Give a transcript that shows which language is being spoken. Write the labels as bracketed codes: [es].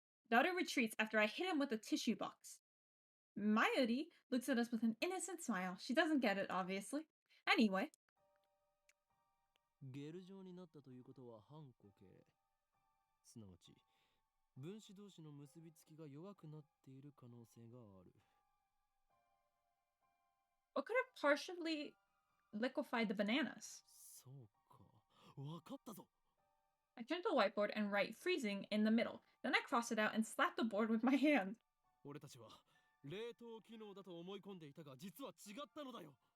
[en] Daru retreats after I hit him with a tissue box. Mayuri looks at us with an innocent smile. She doesn't get it, obviously. Anyway. [ja] ゲル状になったということは反固形。すなわち、分子同士の結びつきが弱くなっている可能性がある。 [en] What could have partially liquefied the bananas? [ja] そうか。わかったぞ。 [en] I turned to the whiteboard and write freezing in the middle. Then I crossed it out and slapped the board with my hand. [ja] 俺たちは冷凍機能だと思い込んでいたが実は違ったのだよ。